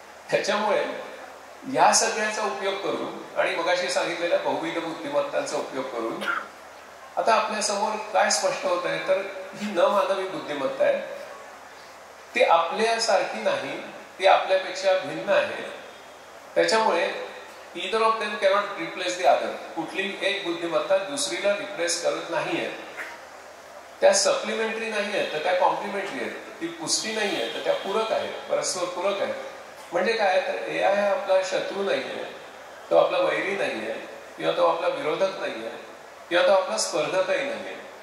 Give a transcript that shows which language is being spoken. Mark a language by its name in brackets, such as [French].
[Marathi] त्याच्यामुळे या सगळ्याचा उपयोग करून आणि मगाशी सांगितलेल्या बहुविध बुद्धिमत्तांचा उपयोग करून आता आपल्या समोर काय स्पष्ट होत आहे, तर ही न मानवी बुद्धिमत्ता आहे. ती आपल्यासारखी नाही, ती आपल्यापेक्षा भिन्न आहे. [English] त्याच्यामुळे either of them cannot replace the other. [Marathi] कुठली एक बुद्धिमत्ता दुसरीला रिप्लेस करत नाहीये. त्या सप्लिमेंटरी नाही आहेत तर त्या कॉम्प्लिमेंटरी आहेत. ती पुष्टी नाही आहे तर त्या पूरक आहेत, परस्पर पूरक आहेत. म्हणजे काय, तर एआय हा आपला शत्रू नाहीये, तो आपला वैरी नाहीये, किंवा तो आपला विरोधक नाहीये, किंवा तो आपला स्पर्धकही नाहीये.